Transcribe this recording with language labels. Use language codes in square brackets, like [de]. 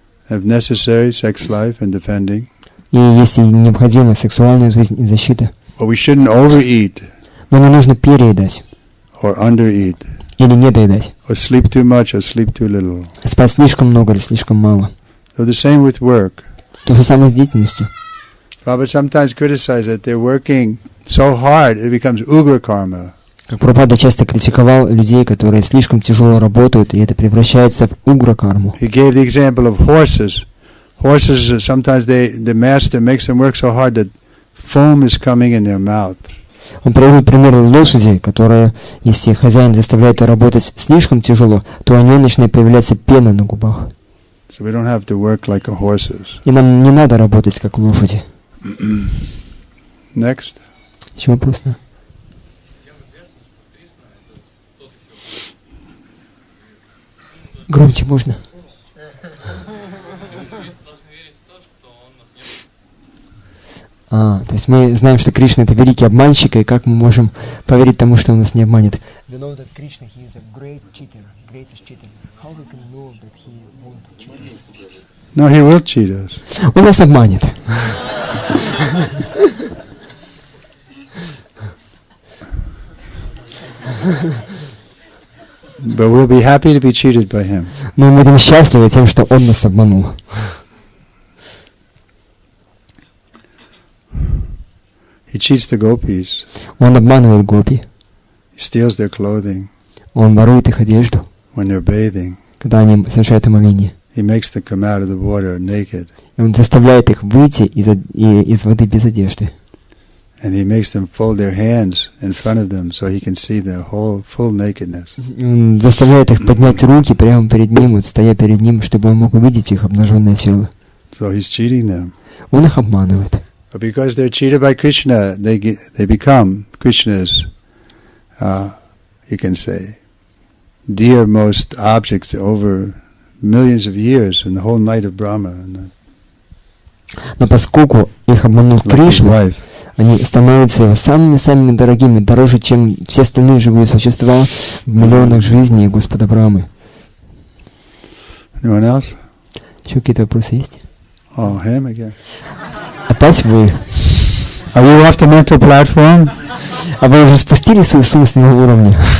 [en] have necessary sex life and defending. [ru] И если необходима сексуальная жизнь и защита. [en] But we shouldn't overeat [ru] Но не нужно переедать. [en] or undereat, [ru] Или недоедать. [en] or sleep too much or sleep too little. [ru] Спать слишком много или слишком мало. [en] So the same with work. [ru] То же самое с деятельностью. [en] Prabhupada sometimes criticized that they're working so hard it becomes ugra karma. [ru] Как Прабхупада часто критиковал людей, которые слишком тяжело работают, и это превращается в угра-карму. [en] He gave the example of horses. Horses, sometimes the master makes them work so hard that foam is coming in their mouth. [ru] Он приводит пример лошади, которые, если хозяин заставляет ее работать слишком тяжело, то у нее начинает появляться пена на губах. [en] So we don't have to work like horses. [ru] И нам не надо работать как лошади. [en] Next. [ru] Еще вопрос? Да? Громче можно? То есть мы знаем, что Кришна — это великий обманщик, и как мы можем поверить тому, что он нас не обманет? [en] We know that Krishna, he is a great cheater, greatest cheater. How we can know that he won't cheat us? No, he will cheat us. [ru] Он нас обманет. [en] But we'll be happy to be cheated by him. [ru] Но мы будем счастливы тем, что он нас обманул. [en] He cheats the gopis. [ru] Он обманывает гопи. [en] He steals their clothing [ru] Он ворует их одежду, [en] when they're bathing. [ru] когда они совершают омовение. [en] He makes them come out of the water naked. [ru] И он заставляет их выйти из воды без одежды. [en] And he makes them fold their hands in front of them so he can see their whole full nakedness. [ru] Он заставляет их поднять руки прямо перед ним, вот, стоя перед ним, чтобы он мог увидеть их обнаженное тело. [en] So he's cheating them. [ru] Он их обманывает. [en] But because they're cheated by Krishna, they become Krishna's, you can say, dearmost objects over millions of years in the whole night of Brahma. [ru] Но поскольку их обманул Кришна, они становятся самыми-самыми дорогими, дороже, чем все остальные живые существа в миллионах жизней Господа Брамы. [en] Anyone else? [ru] Еще какие-то вопросы есть? [en] Oh, him again. [ru] Опять вы? [en] Are you off the mental platform? [ru] А вы уже спустились с умственного уровня?